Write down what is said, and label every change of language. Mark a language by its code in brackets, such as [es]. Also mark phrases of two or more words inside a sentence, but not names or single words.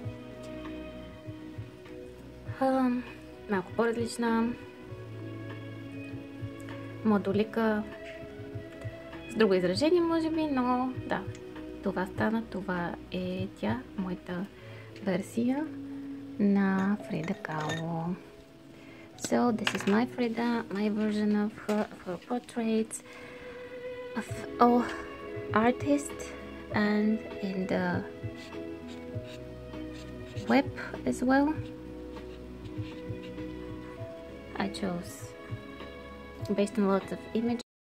[bg] Малко по-различна, модулика, с друго изражение може би, но да, това стана, това е тя, моята версия на Фрида Кало. [en] So this is my Frida, my version of her portraits of all artists, and in the web as well. I chose based on lots of images